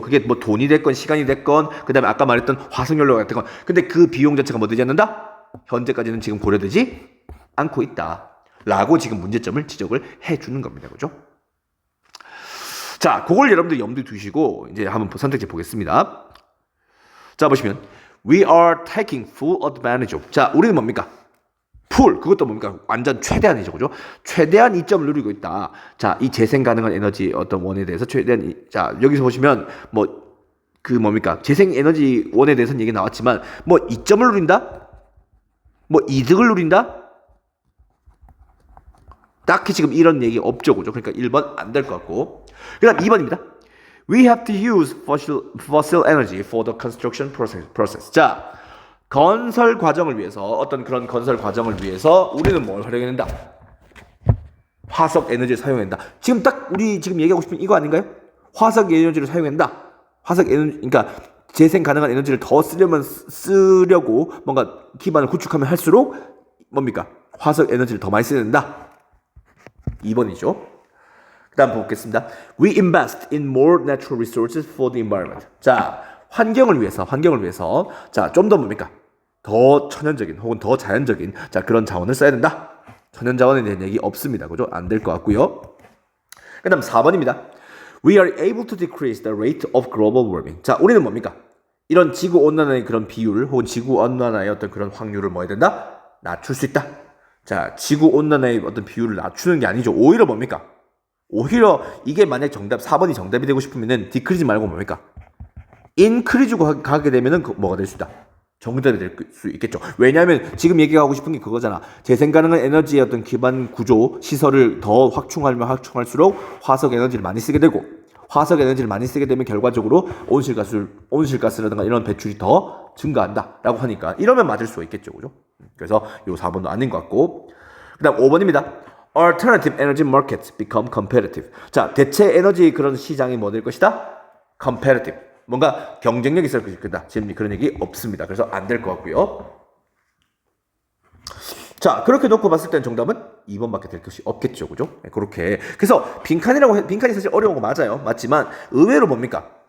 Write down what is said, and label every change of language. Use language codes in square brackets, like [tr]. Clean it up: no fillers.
[ko] 그게 뭐 돈이 됐건 시간이 됐건 그다음에 아까 말했던 화석연료가 됐건 근데 그 비용 자체가 뭐 되지 않는다? 현재까지는 지금 고려되지 않고 있다. 라고 지금 문제점을 지적을 해주는 겁니다. 그죠? 자, 그걸 여러분들 염두에 두시고 이제 한번 선택지 보겠습니다. 자, 보시면 [en] We are taking full advantage of. [ko] 자, 우리는 뭡니까? full, 그것도 뭡니까? 완전 최대한이죠. 그죠? 최대한 이점을 누리고 있다. 자, 이 재생 가능한 에너지 어떤 원에 대해서 최대한 자, 여기서 보시면 뭡니까? 재생 에너지 원에 대해서는 얘기 나왔지만 뭐 이점을 누린다? 뭐 이득을 누린다? 딱히 지금 이런 얘기 없죠. 그죠? 그러니까 1번 안 될 것 같고. 그 다음 2번입니다. [en] We have to use fossil energy for the construction process. [ko] 자, 건설 과정을 위해서 우리는 뭘 활용해낸다? 화석 에너지를 사용한다. 지금 딱 우리 지금 얘기하고 싶은 이거 아닌가요? 화석 에너지를 사용한다. 화석 에너지, 그러니까 재생 가능한 에너지를 더 쓰려고 뭔가 기반을 구축하면 할수록 뭡니까? 화석 에너지를 더 많이 써야 된다. 2번이죠. 그 다음 보겠습니다. [en] We invest in more natural resources for the environment. [ko] 자, 환경을 위해서. 자, 좀 더 뭡니까? 더 천연적인 혹은 더 자연적인 자, 그런 자원을 써야 된다. 천연 자원에 대한 얘기 없습니다. 그죠? 안 될 것 같고요. 그 다음 4번입니다. [en] We are able to decrease the rate of global warming. [ko] 자, 우리는 뭡니까? 이런 지구 온난화의 그런 비율 혹은 지구 온난화의 어떤 그런 확률을 뭐 해야 된다? 낮출 수 있다. 자, 지구 온난화의 어떤 비율을 낮추는 게 아니죠. 오히려 뭡니까? 오히려 이게 만약 4번이 정답이 되고 싶으면은 디크리지 말고 뭡니까? 인크리즈고 가게 되면은 뭐가 될 수 있다. 정답이 될 수 있겠죠. 왜냐하면 지금 얘기하고 싶은 게 그거잖아. 재생 가능한 에너지의 어떤 기반 구조, 시설을 더 확충하면 확충할수록 화석 에너지를 많이 쓰게 되고 화석 에너지를 많이 쓰게 되면 결과적으로 온실가스라든가 이런 배출이 더 증가한다라고 하니까 이러면 맞을 수가 있겠죠. 그죠? 그래서 요 4번도 아닌 것 같고 그 다음 5번입니다. [en] Alternative energy markets become competitive. [ko] 자, 대체 에너지 그런 시장이 뭐 될 것이다? [en] Competitive. [ko] 뭔가 경쟁력이 있을 것이다. 지금 그런 얘기 없습니다. 그래서 안 될 것 같고요. 자, 그렇게 놓고 봤을 땐 정답은 2번밖에 될 것이 없겠죠. 그죠? 네, 그렇게. 그래서 빈칸이 사실 어려운 거 맞아요. 맞지만 의외로 뭡니까?